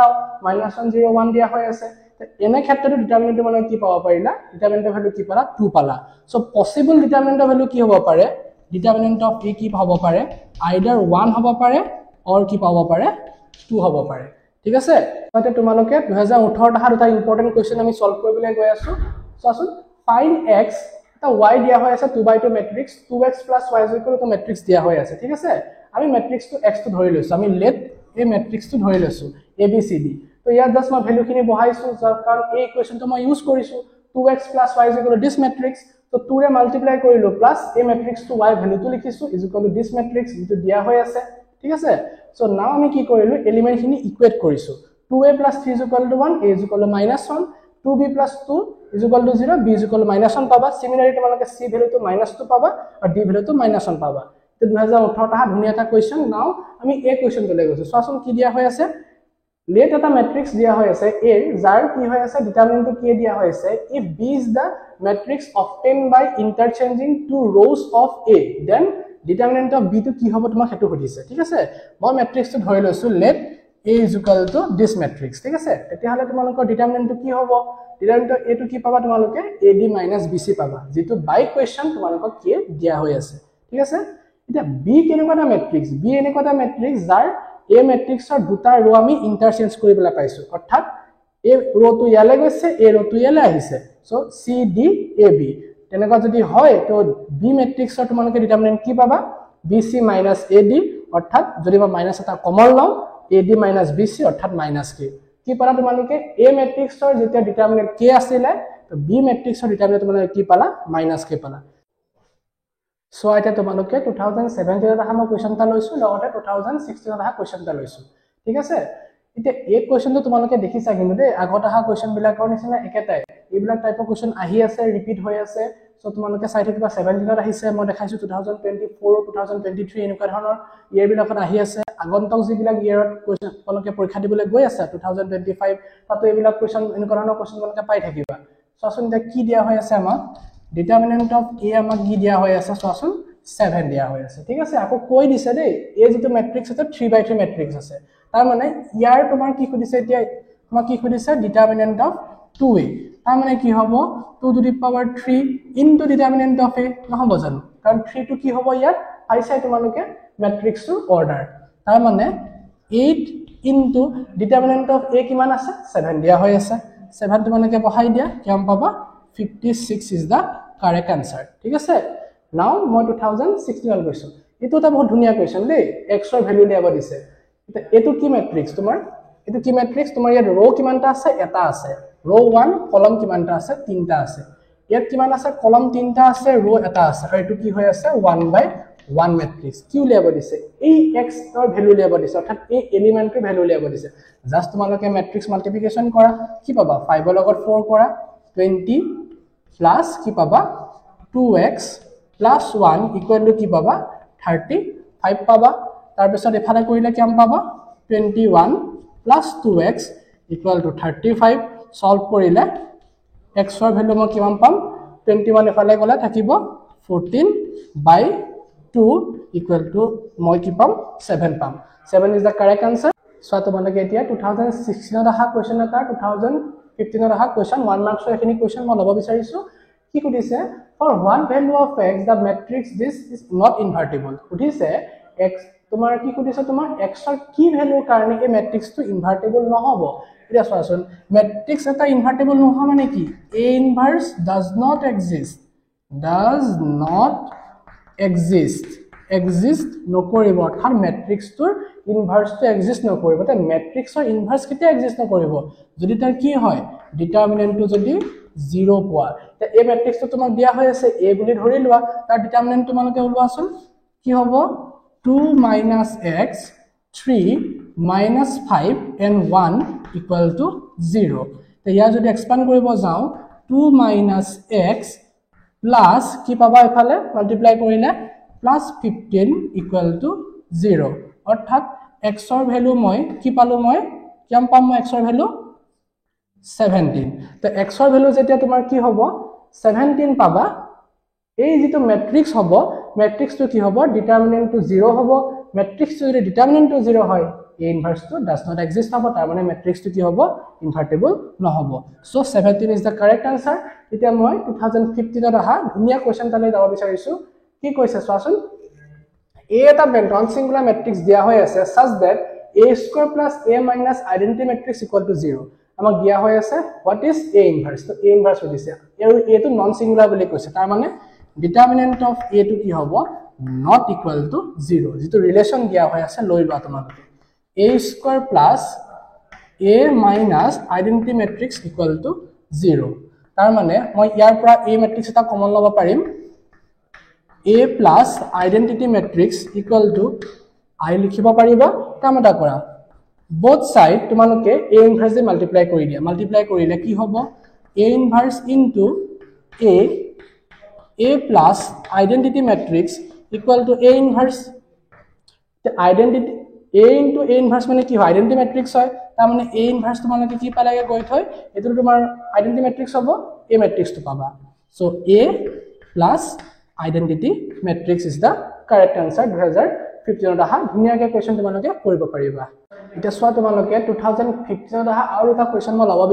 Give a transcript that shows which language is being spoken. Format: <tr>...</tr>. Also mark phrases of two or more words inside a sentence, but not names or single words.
<as>-1 0 1 দিয়া হৈ আছে এনে ক্ষেত্ৰটো ডিটারমিনেন্ট তোমালোকে কি পাব পাৰিলা ডিটারমিনেন্টৰ ভ্যালু কি পালা 2 পালা</as> <en>so possible</en> <as>ডিটারমিনেন্টৰ ভ্যালু কি হ'ব পাৰে</as> <en>determinant of a</en> <as>কি হ'ব পাৰে আইদাৰ 1 হ'ব পাৰে অৰ কি পাব পাৰে 2 হ'ব পাৰে ঠিক আছে মানে তোমালোকে 2018 ত এটা</as> <en>important question</en> <as>আমি সলভ কৰিবলৈ গৈ আছো চোৱাচোন</as> <en>find x</en> <as>এটা y দিয়া হৈ আছে</as> <en>2 by 2 matrix</en> <as>2x + y = মেট্ৰিক্স দিয়া হৈ আছে ঠিক আছে আমি মেট্ৰিক্সটো x টো ধৰি লৈছো আমি let এই মেট্ৰিক্সটো ধৰি লৈছো ABCD তো ইয়াত জাস্ট মই ভ্যালুখিনি বহাইছো কাৰণ এই ইকুৱেশ্যনটো মই ইউজ কৰিছো 2x + y =</as> <en>this matrix</en> <as>তো 2 ৰে মাল্টিপ্লাই কৰিলো প্লাস এই মেট্ৰিক্সটো y ভ্যালুটো লিখিছো =</as> <en>this matrix</en> <as>যেটো দিয়া হৈ আছে ঠিক আছে</as> <en>so now</en> <as>আমি কি কৰিলো এলিমেন্টখিনি ইকুৱেট কৰিছো 2a + 3 = 1 a = -1 2b + 2 = 0 b = -1 পাবা সিমিলাৰলি তোমালোকে c ভ্যালুটো -2 পাবা আৰু d ভ্যালুটো -1 পাবা তো 2018 টা ধুনিয়া এটা কোৱেশ্চন নাও আমি এই কোৱেশ্চনটো লৈ গৈছো চোৱাচোন কি দিয়া হৈ আছে let এটা matrix দিয়া হৈ আছে a যাৰ কি হৈ আছে ডিটাৰমিনেন্টটো কি দিয়া হৈ আছে</as> <en>if b is the matrix obtained by interchanging two rows of a then determinant of b</en> <as>to কি হ'ব তোমাক হেতু সুধিছে ঠিক আছে মই matrixটো ধৰি লৈছো let a =</as> <en>this matrix</en> <as>ঠিক আছে তেতিয়া হলে তোমালোকৰ ডিটাৰমিনেন্টটো কি হ'ব ডিটাৰমিনেন্ট a টো কি পাবা তোমালোকে ad - bc পাবা যেটো বাই কোৱেশ্চন তোমালোকক কি দিয়া হৈ আছে ঠিক আছে এটা b কেনেকুৱা matrix b এনেকুৱা এটা matrix যাৰ a matrixৰ দুটা ৰো আমি ইন্টাৰচেঞ্জ কৰিবলৈ পাইছো অৰ্থাৎ a ৰোটো ইয়ালে গৈছে a ৰোটো ইয়ালে আহিছে সো c d a b তেনেকুৱা যদি হয় তো b matrixৰ তোমালোকে ডিটাৰমিনেন্ট কি পাবা bc - ad অৰ্থাৎ যদি মই মাইনাস এটা কমন লওঁ ad - bc অৰ্থাৎ -k কি পালা তোমালোকে a matrixৰ যেতিয়া ডিটাৰমিনেন্ট k আছিল তো b matrixৰ ডিটাৰমিনেন্ট তোমালোকে কি পালা -k পালা সো এটা তোমালোকে 2017 ৰ আহা কোৱেশ্চনটা লৈছো লগতে 2016 ৰ আহা কোৱেশ্চনটা লৈছো ঠিক আছে এতিয়া এই কোৱেশ্চনটো তোমালোকে দেখিছা কিন্তু দে আগত আহা কোৱেশ্চন বিলাকৰ নিচিনা একেটাই এইবিলাক টাইপৰ কোৱেশ্চন আহি আছে ৰিপিট হৈ আছে সো তোমালোকে চাই থাকিবা 17 ত আহিছে মই দেখাইছো 2024 2023 এনেকুৱা ধৰণৰ ইয়াৰ বিলাকত আহি আছে আগন্তুক যিবিলাক ইয়াৰত কোৱেশ্চন তোমালোকে পৰীক্ষা দিবলৈ গৈ আছে 2025 তাতো এইবিলাক কোৱেশ্চন এনেকুৱা ধৰণৰ কোৱেশ্চন তোমালোকে পাই থাকিবা সোচোন দে কি দিয়া হৈ আছে আমাক</as> <en>determinant of a</en> <as>আমাক কি দিয়া হৈ আছে চোৱাচোন 7 দিয়া হৈ আছে ঠিক আছে আকৌ কৈ দিছে দেই a যেটো ম্যাট্ৰিক্স আছে 3/3 ম্যাট্ৰিক্স আছে তাৰ মানে ইয়াৰ তোমাৰ কি খুদিছে এতিয়া তোমাক কি খুদিছে</as> <en>determinant of 2a</en> <as>তাৰ মানে কি হ'ব</as> <en>2^3 into determinant of a</en> <as>নহব জানো কাৰণ 3 টো কি হ'ব ইয়াত পাইছা তোমালোকে ম্যাট্ৰিক্সৰ অৰ্ডাৰ তাৰ মানে</as> <en>8 into determinant of a</en> <as>কিমান আছে 7 দিয়া হৈ আছে 7 তোমালোকে বহাই দিয়া কিমান পাবা</as> <en>56 is the correct answer</en> <as>ঠিক আছে now মই 2016 ল গৈছো এটো এটা বহুত ধুনিয়া কোৱেশ্চন দেই x ৰ ভ্যালু লিয়াব দিছে এটা এটো কি ম্যাট্ৰিক্স তোমাৰ এটো কি ম্যাট্ৰিক্স তোমাৰ ইয়াত ৰো কিমানটা আছে এটা আছে ৰো 1 কলম কিমানটা আছে তিনটা আছে ইয়াত কিমান আছে কলম তিনটা আছে ৰো এটা আছে আৰু এটো কি হৈ আছে 1/1 ম্যাট্ৰিক্স কি লিয়াব দিছে এই x ৰ ভ্যালু লিয়াব দিছে অৰ্থাৎ এই এলিমেন্টৰ ভ্যালু লিয়াব দিছে জাস্ট তোমালোকে</as> <en>matrix multiplication</en> <as>কৰা কি পাবা 5 ৰ লগত 4 কৰা 20 plus কি পাবা</as> <en>2x plus 1 equal to</en> <as>কি পাবা 35 পাবা তাৰ পিছত এফালে কৰিলে কিমান পাবা</as> <en>21 plus 2x equal to 35</en> <as>সলভ কৰিলে x ৰ ভ্যালু মই কিমান পাম 21 এফালে গলে থাকিব</as> <en>14/2 equal to</en> <as>মই কি পাম 7 পাম</as> <en>7 is the correct answer</en> <as>সো তোমালোকে এতিয়া 2016 ত আহা কোৱেশ্চন এটা 2015 ৰ আহা কোৱেশ্চন 1 মাৰ্কছৰ এখিনি কোৱেশ্চন মই লব বিচাৰিছো কি কৈছে</as> <en>for one value of x the matrix this is not invertible</en> <as>কৈছে x তোমাৰ কি কৈছে তোমাৰ x ৰ কি ভ্যালুৰ কাৰণে এই ম্যাট্ৰিক্সটো ইনভাৰ্টিবল নহব এটা চোৱাচোন ম্যাট্ৰিক্স এটা ইনভাৰ্টিবল নহয় মানে কি</as> <en>a inverse does not</en> <as>exist নকৰিব অৰ্থাৎ ম্যাট্ৰিক্সটোৰ ইনভাৰ্সটো এক্সিষ্ট নকৰিব তে ম্যাট্ৰিক্সৰ ইনভাৰ্স কেতিয়া এক্সিষ্ট নকৰিব যদি তাৰ কি হয় ডিটাৰমিনেন্টটো যদি 0 পোৱা তে এই ম্যাট্ৰিক্সটো তোমাক দিয়া হৈ আছে a বুলি ধৰি লোৱা তাৰ ডিটাৰমিনেন্ট তোমালোকে ওলোৱাচোন কি হ'ব 2 -</as> <en>x 3 - 5 and 1 equal to 0</en> <as>তে ইয়া যদি এক্সপান্ড কৰিব যাও</as> <en>2 - x plus</en> <as>কি পাবা এফালে মাল্টিপ্লাই কৰিলে</as> <en>plus 15 equal to 0</en> <as>অৰ্থাৎ x ৰ ভ্যালু মই কি পালো মই কিমান পাম মই x ৰ ভ্যালু 17 তো x ৰ ভ্যালু যেতিয়া তোমাৰ কি হ'ব 17 পাবা এই যেটো ম্যাট্ৰিক্স হ'ব ম্যাট্ৰিক্সটো কি হ'ব ডিটাৰমিনেন্টটো 0 হ'ব ম্যাট্ৰিক্সটো যদি ডিটাৰমিনেন্টটো 0 হয় a ইনভাৰ্সটো</as> <en>does not exist</en> <as>হ'ব তাৰ মানে ম্যাট্ৰিক্সটো কি হ'ব ইনভাৰ্টিবল নহব সো</as> <en>17 is the correct answer</en> <as>এতিয়া মই 2015 ত আহা ধুনিয়া কোৱেশ্চন তালৈ যাব বিচাৰিছো কি কৈছে চোৱাচোন a এটা</as> <en>non singular matrix</en> <as>দিয়া হৈ আছে</as> <en>such that a² plus a minus identity matrix equal to 0 আমাক দিয়া হৈ আছে what is a inverse</en> <as>তো</as> <en>a inverse</en> <as>হৈছে আৰু a টো</as> <en>non singular</en> <as>বুলি কৈছে তাৰ মানে</as> <en>determinant of a</en> <as>টো কি হ'ব not</as> <en>equal to 0</en> <as>যেটো ৰিলেশন দিয়া হৈ আছে লৈ লোৱা তোমালোকে</as> <en>a square plus a minus identity matrix equal to 0</en> <as>তাৰ মানে মই ইয়াৰ পৰা</as> <en>a matrix</en> <as>এটা কমন লব পাৰিম</as> <en>a plus identity matrix equal to I</en> <as>লিখিব পাৰিবা কাম এটা কৰা</as> <en>both side</en> <as>তোমালোকে</as> <en>a inverse</en> <as>দি multiply কৰি দিয়া multiply কৰিলে কি হ'ব</as> <en>a inverse into a plus identity matrix equal to a inverse</en> <as>the identity a into a inverse মানে কি হয়</as> <en>identity matrix</en> <as>হয় তাৰ মানে a inverse তোমালোকে কি পালাগে গৈ থৈ এটো তোমাৰ identity matrix হ'ব</as> <en>a matrix</en> <as>তো পাবা</as> <en>so a plus identity matrix is the correct answer</en> <as>2015 অহা ধুনিয়াকে কোৱেশ্চন তোমালোকে কৰিব পাৰিবা এটা সোৱা তোমালোকে 2015 অহা আৰু এটা কোৱেশ্চন মই লব</as>